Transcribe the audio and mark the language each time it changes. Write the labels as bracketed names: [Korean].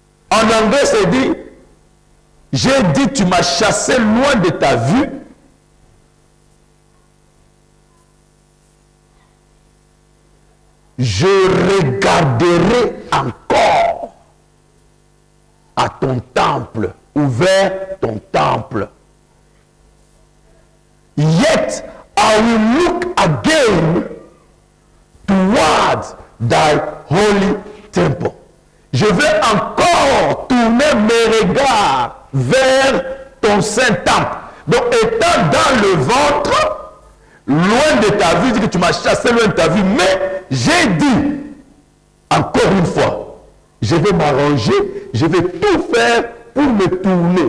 [French] En anglais, c'est dit, j'ai dit, tu m'as chassé loin de ta vue. Je regarderai encore à ton temple, ou vers ton temple. [English] Yet I will look again towards thy holy temple. [French] Je vais encore tourner mes regards vers ton saint temple. Donc, étant dans le ventre, loin de ta vue, dit que tu m'as chassé loin de ta vue, mais j'ai dit, encore une fois, je vais m'arranger, je vais tout faire pour me tourner.